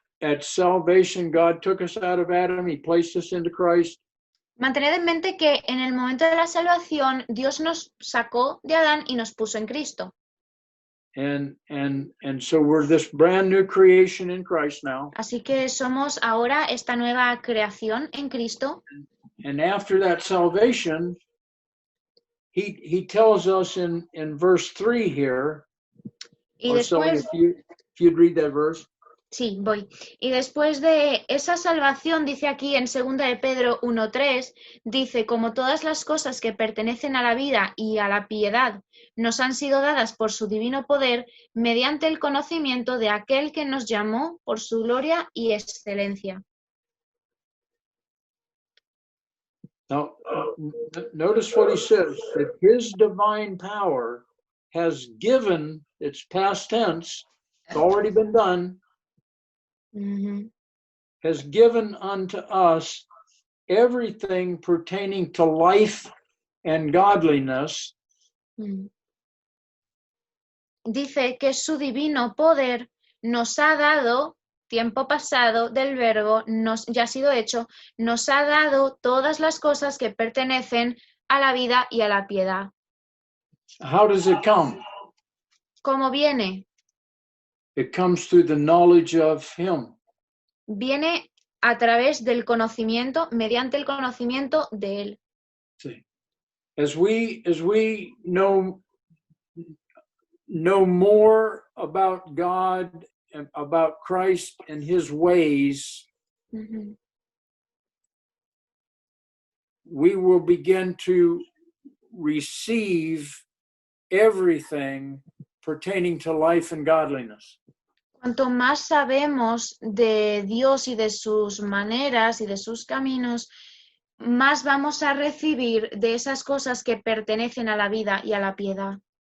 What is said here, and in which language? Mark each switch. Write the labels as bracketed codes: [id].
[en] at salvation, God took us out of Adam, he placed us into Christ. [es] Mantened en mente que en el momento de la salvación Dios nos sacó de Adán y nos puso en Cristo. [en] And so we're this brand new creation in Christ now. [es] Así que somos ahora esta nueva creación en Cristo. [en] And after that salvation, he tells us in verse 3 here. [es] Y [en] Or so [es] después, [en] if you'd read that verse. [es] sí, voy. Y después de esa salvación, dice aquí en 2 de Pedro 1:3, dice, como todas las cosas que pertenecen a la vida y a la piedad nos han sido dadas por su divino poder, mediante el conocimiento de aquel que nos llamó por su gloria y excelencia. [en] Now, notice what he says, that his divine power has given, it's past tense, it's already been done, Ujú. has given unto us everything pertaining to life and godliness. Mm. [es] Dice que su divino poder nos ha dado, tiempo pasado del verbo, ya ha sido hecho, nos ha dado todas las cosas que pertenecen a la vida y a la piedad. [en] How does it come? [es] ¿Cómo viene? [en] It comes through the knowledge of him. [es] Viene a través del conocimiento, mediante el conocimiento de él. [en] See, as we know more about God and about Christ and his ways, Ujú. we will begin to receive everything pertaining to life and godliness. [es] Cuanto más sabemos de Dios y de sus maneras y de sus caminos, más vamos a recibir de esas cosas que pertenecen a la vida y a la piedad.